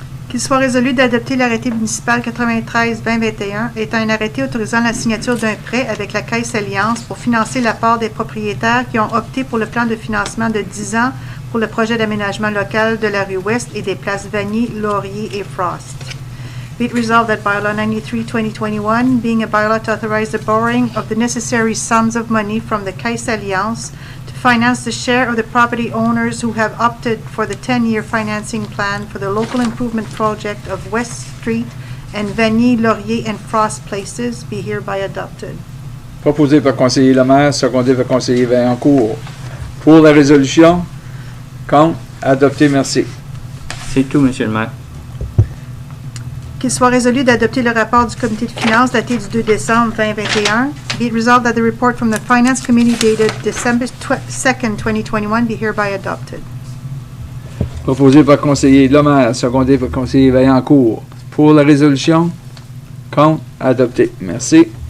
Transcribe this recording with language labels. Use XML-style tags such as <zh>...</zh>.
<fr>Qu'il soit résolu d'adopter l'arrêté municipal 93-2021 étant un arrêté autorisant la signature d'un prêt avec la Caisse Alliance pour financer la part des propriétaires qui ont opté pour le plan de financement de 10 ans pour le projet d'aménagement local de la rue Ouest et des places Vanier, Laurier et Frost.</fr> <en>Be it resolved that bylaw 93-2021, being a bylaw to authorize the borrowing of the necessary sums of money from the Caisse Alliance to finance the share of the property owners who have opted for the 10-year financing plan for the local improvement project of West Street and Vanier, Laurier and Frost places be hereby adopted.</en> <fr>Proposé par conseiller Lemaire, secondé par conseiller Vaillancourt. Pour la résolution? Contre? Adopté. Merci. C'est tout, Monsieur le maire. Qu'il soit résolu d'adopter le rapport du comité de finances daté du 2 décembre 2021.</fr> <en>Be it resolved that the report from the Finance Committee dated December 2nd, 2021 be hereby adopted.</en> <fr>Proposé par conseiller Lemaire, secondé par conseiller Vaillancourt. Pour la résolution? Contre? Adopté. Merci.</fr>